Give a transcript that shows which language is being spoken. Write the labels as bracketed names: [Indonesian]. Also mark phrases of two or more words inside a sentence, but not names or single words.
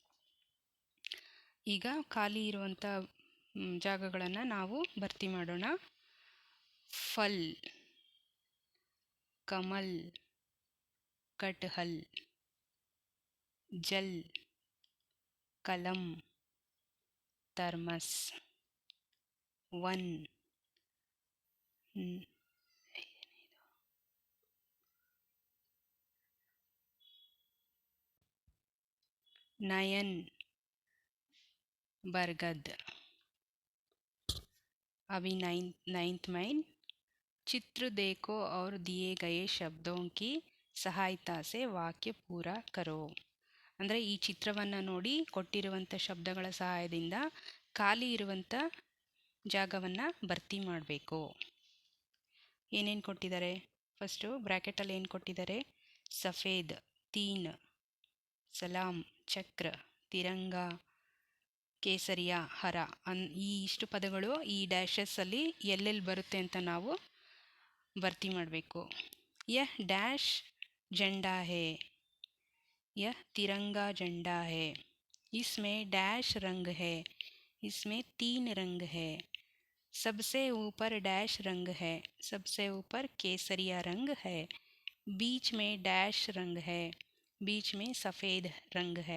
[Kannada] ಈಗ ಖಾಲಿ ಇರುವಂಥ ಜಾಗಗಳನ್ನು ನಾವು ಭರ್ತಿ ಮಾಡೋಣ. [Hindi] फल, कमल, कटहल. जल, कलम, थर्मस. ವನ್, नयन, बरगद. अभी नाइन्थ माइन चित्र देखो और दिए गए शब्दों की सहायता से वाक्य पूरा करो. [Kannada] ಅಂದರೆ ಈ ಚಿತ್ರವನ್ನು ನೋಡಿ ಕೊಟ್ಟಿರುವಂಥ ಶಬ್ದಗಳ ಸಹಾಯದಿಂದ ಖಾಲಿ ಇರುವಂಥ ಜಾಗವನ್ನು ಭರ್ತಿ ಮಾಡಬೇಕು. ಏನೇನು ಕೊಟ್ಟಿದ್ದಾರೆ? ಫಸ್ಟು ಬ್ರ್ಯಾಕೆಟಲ್ಲಿ ಏನು ಕೊಟ್ಟಿದ್ದಾರೆ? [Hindi] सफ़ेद, तीन, सलाम, चक्र, तिरंगा, केसरिया, हरा. [Kannada] ಈ ಇಷ್ಟು ಪದಗಳು ಈ ಡ್ಯಾಶಸ್ಸಲ್ಲಿ ಎಲ್ಲೆಲ್ಲಿ ಬರುತ್ತೆ ಅಂತ ನಾವು ಭರ್ತಿ ಮಾಡಬೇಕು. [Hindi] यह डैश झंडा है, यह तिरंगा झंडा है. इसमें डैश रंग है, इसमें 3 रंग है. सबसे ऊपर डैश रंग है, सबसे ऊपर केसरिया रंग है. बीच में डैश रंग है, बीच में सफ़ेद रंग है.